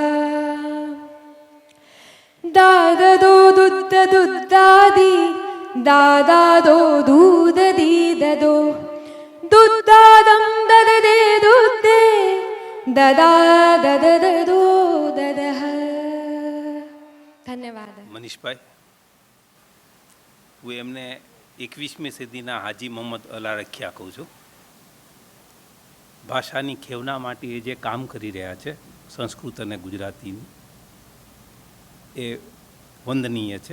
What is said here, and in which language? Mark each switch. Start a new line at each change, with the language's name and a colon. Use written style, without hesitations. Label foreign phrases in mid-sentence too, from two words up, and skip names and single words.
Sanskrit: दाददो दुद्ददुद्दादि दादादो दूददी ददो दुद्दादं दददे दुद्दे ददा ददददो ધન્યવાદ.
Gujarati: મનીષભાઈ, હું એમને 21મી સદીના હાજી મોહમ્મદ અલારખિયા કહું છું. ભાષાની ખેવના માટે એ જે કામ કરી રહ્યા છે સંસ્કૃત અને ગુજરાતીનું, એ વંદનીય છે.